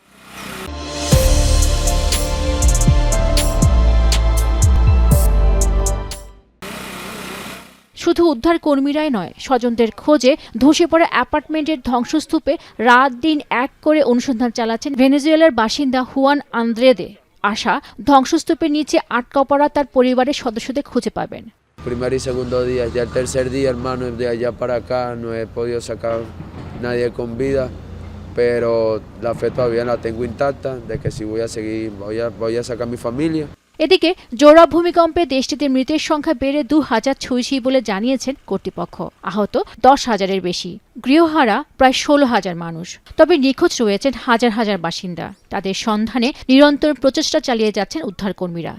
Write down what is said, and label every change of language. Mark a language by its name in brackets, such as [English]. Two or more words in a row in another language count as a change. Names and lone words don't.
[Bangla] শুধু উদ্ধার কর্মীরাই নয়, স্বজনদের খোঁজে ধসে পড়া অ্যাপার্টমেন্টের ধ্বংসস্তূপে রাত দিন এক করে অনুসন্ধান চালাচ্ছেন ভেনেজুয়েলার বাসিন্দা হুয়ান আন্দ্রেদে। আশা, ধ্বংসস্তূপের নিচে আটকা পড়া তার পরিবারের সদস্যদের খুঁজে পাবেন। [Spanish] Primer y segundo día, ya el tercer día, hermano, de allá para acá no he podido sacar nadie con vida, pero la fe todavía la tengo intacta de que si voy a seguir, voy a sacar a mi familia. [Bangla] এদিকে জোড়া ভূমিকম্পে দেশটিতে মৃতের সংখ্যা বেড়ে ২,০০০ ছুঁইছে বলে জানিয়েছেন কর্তৃপক্ষ। আহত ১০,০০০-এর বেশি, গৃহহারা প্রায় ১৬,০০০ মানুষ। তবে নিখোঁজ রয়েছেন হাজার হাজার বাসিন্দা। তাদের সন্ধানে নিরন্তর প্রচেষ্টা চালিয়ে যাচ্ছেন উদ্ধারকর্মীরা।